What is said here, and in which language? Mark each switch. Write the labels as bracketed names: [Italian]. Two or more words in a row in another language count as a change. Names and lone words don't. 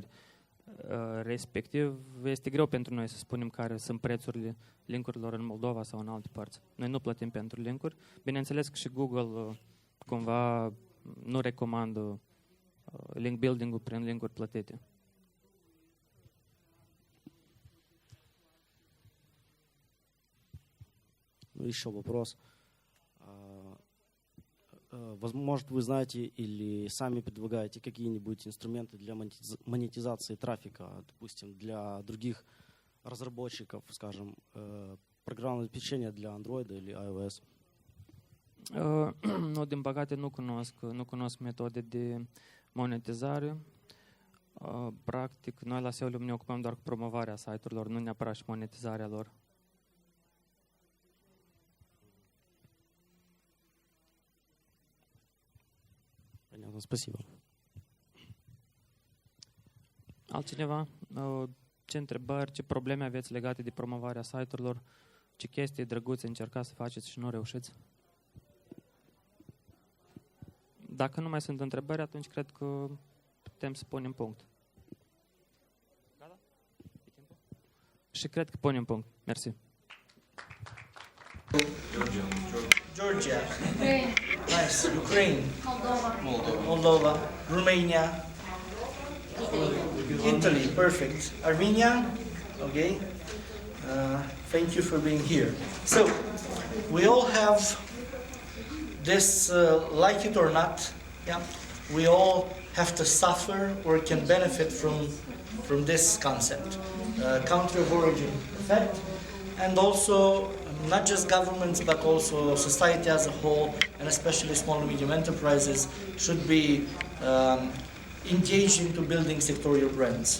[Romanian] Respectiv, este greu pentru noi să spunem care sunt prețurile linkurilor în Moldova sau în alte părți. Noi nu plătim pentru linkuri. Bineînțeles că și Google cumva nu recomandă [English] link building- [Romanian] ul prin linkuri plătite. [Russian] Ну, еще вопрос. Может, вы знаете или сами предлагаете какие-нибудь инструменты для монетизации трафика, допустим, для других разработчиков, скажем, программного обеспечения для Android или iOS? [Romanian] Nu, din păcate nu cunosc metode de monetizare. Practic, noi la Seolium ne ocupăm doar cu promovarea site-urilor, nu neapărat și monetizarea lor. [Russian] Понятно, спасибо. [Romanian] Altcineva? Ce întrebări, ce probleme aveți legate de promovarea site-urilor? Ce chestii drăguțe încercați să faceți și nu reușiți? Dacă nu mai sunt întrebări, atunci cred că putem să punem punct. Gata? Și cred că punem punct. Mersi. [English] Georgia. Nice. Ukraine. Moldova. Romania. Italy. Perfect. Armenia. Okay. Thank you for being here. So, we all have this, like it or not, yeah, we all have to suffer or can benefit from this concept, country of origin effect, and also not just governments but also society as a whole, and especially small and medium enterprises, should be engaged into building sectorial brands.